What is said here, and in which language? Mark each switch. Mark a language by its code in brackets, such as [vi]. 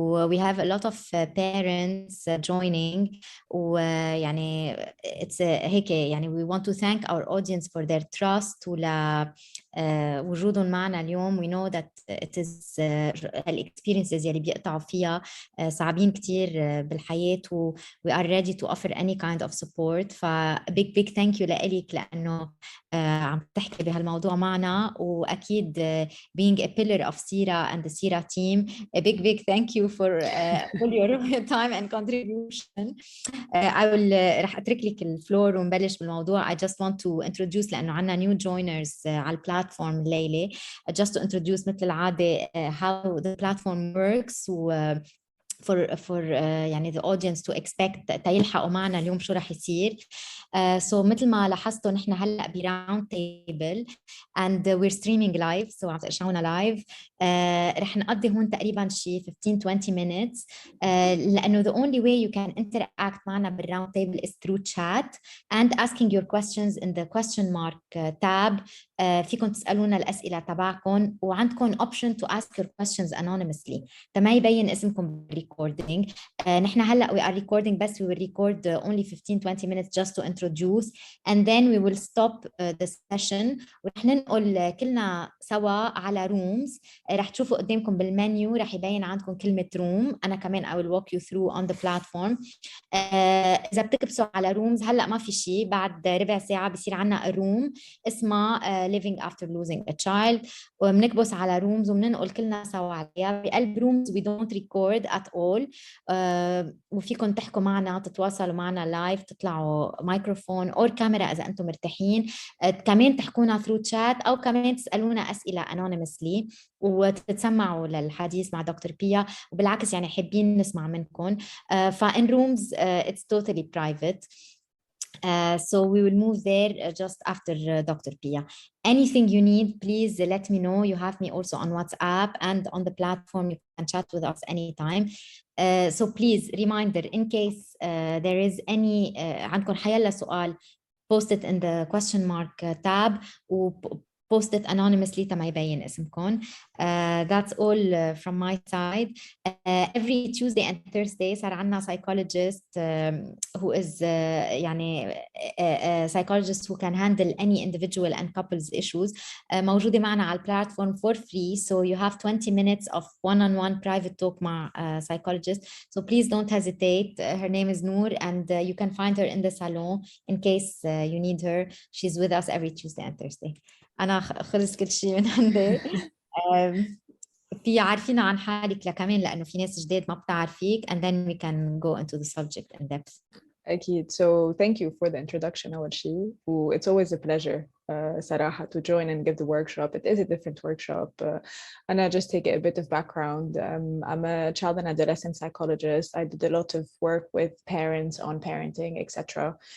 [en] We have a lot of parents joining [ar] ويعني [en] it's [ar] هيك يعني [en] we want to thank our audience for their trust [ar] وجودهم معنا اليوم. [en] We know that it is experiences [ar] يلي بيقطعوا فيها صعبين كتير بالحياة [en] we are ready to offer any kind of support. big thank you [ar] لإلك لأنه عم تحكي بهالموضوع معنا وأكيد [en] being a pillar of Sira and the Sira team. A big thank you for all your time and contribution. I will [ar] رح أترك لك الفلور ونبلش بالموضوع. [en] I just want to introduce [ar] لأنه عنا [en] new joiners [ar] على البلاتفورم الليلة. [en] Just to introduce [ar] مثل العادة [en] how the platform works for يعني the audience to expect [ar] تيلحقوا معنا اليوم شو رح يصير. So مثل ما لاحظتوا نحن هلا براوند تيبل [en] and we're streaming live, [ar] so عم تقشعونا لايف. رح نقضي هون تقريبا شي [en] 15-20 minutes لأنه the only way you can interact [ar] معنا بالراوند تيبل [en] is through chat and asking your questions in the question mark tab. [ar] فيكم تسألونا الأسئلة تبعكم وعندكم [en] option to ask your questions anonymously. [ar] ما يبين اسمكم بالريكوردينج. نحن هلا [en] we are recording بس we will record only 15-20 minutes just to introduce and then we will stop the session [ar] ورح ننقل كلنا سوا على [en] rooms. [ar] رح تشوفوا قدامكم بالمنيو رح يبين عندكم كلمة room. أنا كمان [en] I will walk you through on the platform. [ar] إذا بتكبسوا على rooms هلا ما في شيء، بعد ربع ساعة بصير عنا room اسمها living after losing a child وبنكبس على rooms وبننقل كلنا سوا عليها. بقلب [en] rooms we don't record at all. [ar] وفيكم تحكوا معنا تتواصلوا معنا لايف تطلعوا مايكروفون أو كاميرا إذا أنتم مرتاحين. كمان تحكونا [en] through chat [ar] أو كمان تسألونا أسئلة anonymously وتتسمعوا للحديث مع دكتور بيا وبالعكس يعني حابين نسمع منكم. فإن [en] rooms it's totally private. So we will move there just after Dr. Pia. Anything you need, please let me know. You have me also on WhatsApp and on the platform. You can chat with us anytime. So please, reminder, in case there is any [ar] عندكم حيلا سؤال, [en] post it in the question mark tab و post it anonymously [ar] تما يبين اسمكم. [en] That's all from my side. Every Tuesday and Thursday [ar] صار عنا [en] psychologist who is يعني psychologist who can handle any individual and couples issues. [ar] موجودة معنا على البلاتفورم [en] for free, so you have 20 minutes of one-on-one private talk مع psychologist. So please don't hesitate. Her name is Noor and you can find her in the salon in case you need her. She's with us every Tuesday and Thursday. [ar] أنا خلص كل شيء من عندي. في عارفين عن حالك لكمان لأنه في ناس جداد ما بتعرفيك [en] and then we can go into the subject in depth. [ar] أكيد. [en] So thank you for the introduction [ar] أول شيء. [en] It's always a pleasure [ar] صراحة [en] to join and give the workshop. It is a different workshop. And I just take a bit of background. I'm a child and adolescent psychologist. I did a lot of work with parents on parenting, etc.